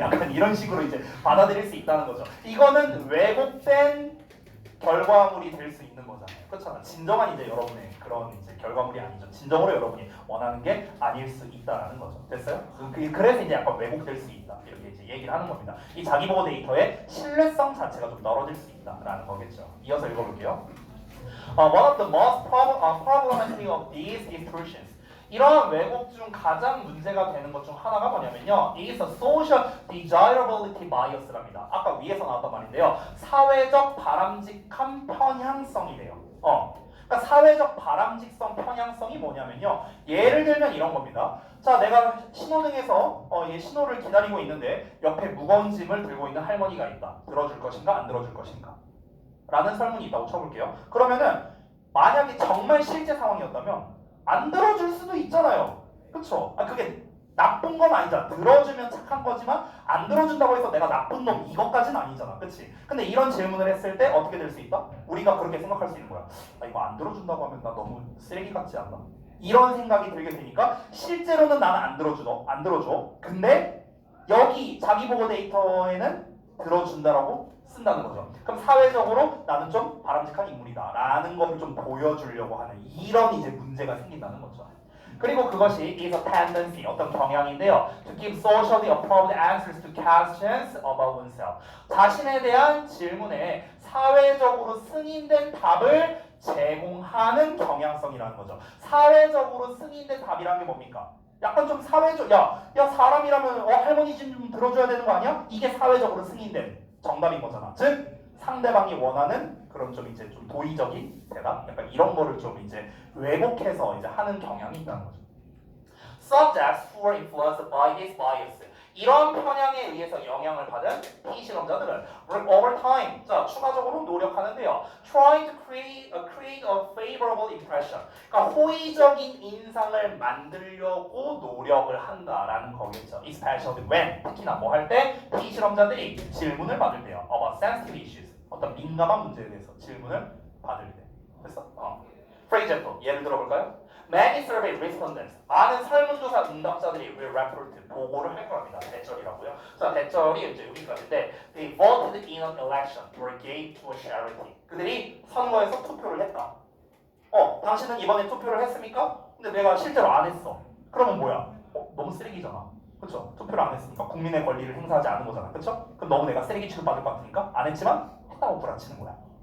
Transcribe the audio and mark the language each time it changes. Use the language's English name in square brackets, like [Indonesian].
[Korean] 약간 이런 식으로 이제 받아들일 수 있다는 거죠. 이거는 왜곡된 결과물이 될 수 있는 거잖아요. 그렇잖아. 진정한 이제 여러분의 그런 이제 결과물이 아니죠. 진정으로 여러분이 원하는 게 아닐 수 있다라는 거죠. 됐어요? 그래서 이제 약간 왜곡될 수 있다. 이렇게 이제 얘기를 하는 겁니다. 이 자기 보고 데이터의 신뢰성 자체가 좀 떨어질 수 있다라는 거겠죠. 이어서 읽어볼게요. [English] One of the most problematic of these distortions. [Korean] 이러한 왜곡 중 가장 문제가 되는 것 중 하나가 뭐냐면요. [English] is a social desirability bias랍니다. [Korean] 아까 위에서 나왔던 말인데요. 사회적 바람직한 편향성이래요. 그러니까 사회적 바람직성 편향성이 뭐냐면요. 예를 들면 이런 겁니다. 자, 내가 신호등에서 얘 신호를 기다리고 있는데 옆에 무거운 짐을 들고 있는 할머니가 있다. 들어줄 것인가 안 들어줄 것인가? 라는 설문이 있다고 쳐볼게요. 그러면은 만약에 정말 실제 상황이었다면 안 들어줄 수도 있잖아요. 그쵸? 그게 나쁜 건 아니잖아. 들어주면 착한 거지만 안 들어준다고 해서 내가 나쁜 놈 이것까지는 아니잖아. 그치? 근데 이런 질문을 했을 때 어떻게 될 수 있다? 우리가 그렇게 생각할 수 있는 거야. 이거 안 들어준다고 하면 나 너무 쓰레기 같지 않나? 이런 생각이 들게 되니까 실제로는 나는 안 들어줘. 근데 여기 자기 보고 데이터에는 들어준다라고 쓴다는 거죠. 그럼 사회적으로 나는 좀 바람직한 인물이다 라는 것을 좀 보여주려고 하는 이런 이제 문제가 생긴다는 거죠. 그리고 그것이 [English] is a tendency, [Korean] 어떤 경향인데요. [English] To give socially approved answers to questions about oneself. [Korean] 자신에 대한 질문에 사회적으로 승인된 답을 제공하는 경향성이라는 거죠. 사회적으로 승인된 답이라는 게 뭡니까? 약간 좀 사회적, 야 사람이라면 할머니 좀 들어줘야 되는 거 아니야? 이게 사회적으로 승인된 정답인 거잖아. 즉 상대방이 원하는 그런 좀 이제 좀 도의적인 대답, 약간 이런 거를 좀 이제 왜곡해서 이제 하는 경향이 있다는 거죠. [English] Subjects who are influenced by this bias. [Korean] 이런 편향에 의해서 영향을 받은 피실험자들은 [English] over time, [Korean] 자 추가적으로 노력하는데요. [English] Trying to create a favorable impression. [Korean] 그러니까 호의적인 인상을 만들려고 노력을 한다라는 거겠죠. [English] Especially when, [Korean] 특히나 뭐 할 때 피실험자들이 질문을 받을 때요. [English] About sensitive issues. [Korean] 어떤 민감한 문제에 대해서 질문을 받을 때. 됐어? [English] For example, [Korean] 예를 들어볼까요? [English] Many survey respondents, [Korean] 많은 설문조사 응답자들이 [English] will report, [Korean] 보고를 할 겁니다. 대절이라고요. 자, 대절이 이제 여기까지인데 [English] they voted in an election or gave to a charity. [Korean] 그들이 선거에서 투표를 했다. 당신은 이번에 투표를 했습니까? 근데 내가 실제로 안 했어. 그러면 뭐야? 너무 쓰레기잖아. 그렇죠? 투표를 안 했으니까 국민의 권리를 행사하지 않은 거잖아. 그렇죠? 그럼 너무 내가 쓰레기 취급받을 것 같으니까 안 했지만 했다고 구라치는 거야.